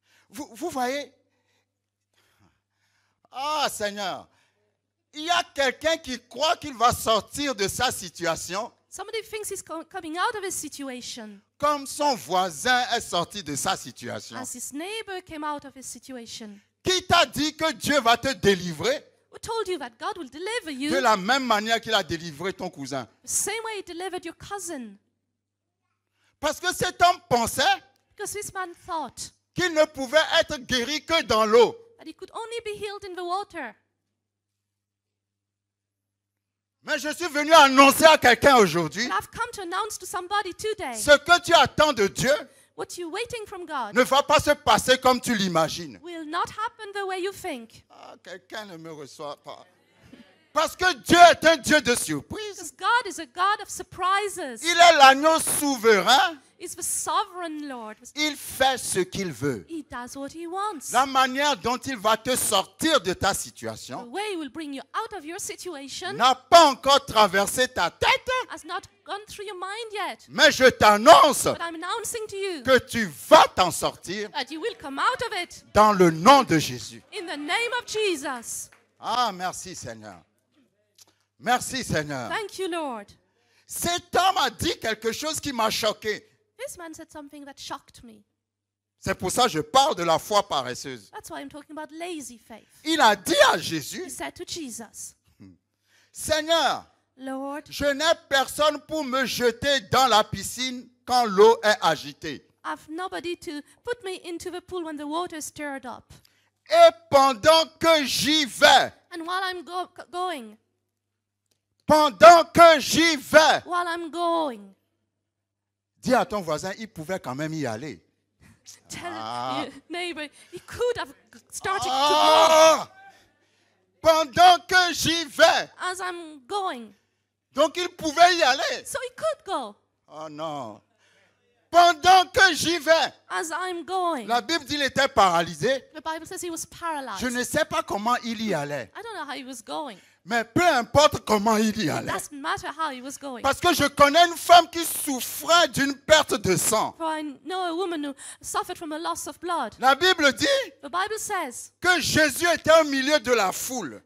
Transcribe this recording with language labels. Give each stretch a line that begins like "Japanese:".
French: vous voyez, ah Seigneur, il y a quelqu'un qui croit qu'il va sortir de sa situation
English: somebody thinks he's coming out of his situation
French: comme son voisin est sorti de sa situation.
English: as his neighbor came out of his situation.
French: Qui t'a dit que Dieu va te délivrer
English: Who told you that God will deliver you
French: de la même manière qu'il a délivré ton cousin?
English: the same way he delivered your cousin?
French: Parce que cet homme pensait
English: Because this man thought
French: qu'il ne pouvait être guéri que dans l'eau.
English: that he could only be healed in the water.
French: Mais je suis venu annoncer à quelqu'un aujourd'hui,
English: But I've come to announce to somebody today,
French: ce que tu attends de Dieu
English: what you're waiting from God
French: ne va pas se passer comme tu l'imagines.
English: will not happen the way you think.
French: Ah, quelqu'un ne me reçoit pas. Parce que Dieu est un Dieu de surprise.
English: Because God is a God of surprises.
French: Il est l'agneau souverain.
English: He's the sovereign Lord.
French: Il fait ce qu'il veut.
English: He does what he wants.
French: La manière dont il va te sortir de ta
English: The
French: situation
English: way he will bring you out of your situation
French: n'a pas encore traversé ta tête.
English: has not gone through your mind yet.
French: Mais je t'annonce
English: But I'm announcing to you
French: que tu vas t'en sortir
English: that you will come out of it
French: dans le nom de Jésus.
English: in the name of Jesus.
French: Ah, merci Seigneur. Merci Seigneur.
English: Thank you, Lord.
French: Cet homme a dit quelque chose qui m'a choqué.
English: This man said something that shocked me.
French: C'est pour ça que je parle de la foi paresseuse.
English: That's why I'm talking about lazy faith.
French: Il a dit à
English: He
French: Jésus,
English: said to Jesus,
French: Seigneur,
English: Lord,
French: je n'ai personne pour me jeter dans la piscine quand l'eau est agitée.
English: I've nobody to put me into the pool when the water is stirred up.
French: Et pendant que j'y vais,
English: And while I'm going, while I'm going,
French: dis à ton voisin, il pouvait quand même y aller.
English: tell your neighbor, he could have started to
French: Ah! Pendant que j'y vais.
English: go as I'm going.
French: Donc il pouvait y aller.
English: So he could go
French: Oh non. Pendant que j'y vais.
English: as I'm going.
French: La Bible dit qu'il était paralysé.
English: The Bible says he was paralyzed.
French: Je ne sais pas comment il y allait.
English: I don't know how he was going.
French: Mais peu importe comment il y
English: It
French: allait.
English: doesn't matter how he was going.
French: Parce que je connais une femme qui souffrait d'une perte de sang.
English: For I know a woman who suffered from a loss of blood.
French: La Bible dit
English: The Bible says
French: que Jésus était au milieu de la foule.